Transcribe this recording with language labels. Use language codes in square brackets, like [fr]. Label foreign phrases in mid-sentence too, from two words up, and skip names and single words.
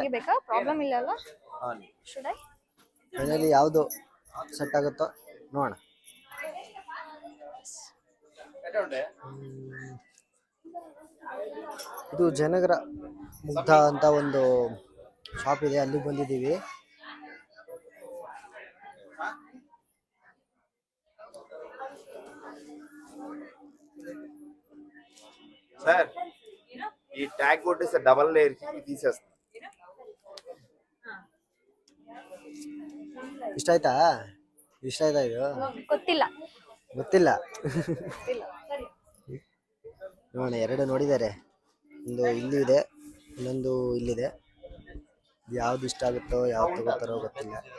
[kn] ತೆಗಿಬೇಕಾ? ಪ್ರಾಬ್ಲಮ್ ಇಲ್ಲ ಅಲ್ಲ? [en] Should I? [kn] ಫೈನಲಿ ಯಾವುದು ಸೆಟ್ ಆಗುತ್ತೋ ನೋಡೋಣ. ಇದು ಜಯನಗರ ಮುಗ್ಧ ಅಂತ ಒಂದು ಶಾಪ್ ಇದೆ, ಅಲ್ಲಿ ಬಂದಿದ್ದೀವಿ. [te] సార్ ఈ ట్యాగ్ కొట్టేస్తే డబల్ లేయర్ తీసేస్తాం. [kn] ಇಷ್ಟ ಆಯ್ತಾ ಇದು? ಗೊತ್ತಿಲ್ಲ. ನೋಡೋಣ, ಎರಡು ನೋಡಿದ್ದಾರೆ, ಒಂದು ಇಲ್ಲಿ ಇದೆ, ಇನ್ನೊಂದು ಇಲ್ಲಿದೆ. ಯಾವ್ದು ಇಷ್ಟ ಆಗುತ್ತೋ ಯಾವ್ದು ತಗೋತಾರೋ ಗೊತ್ತಿಲ್ಲ.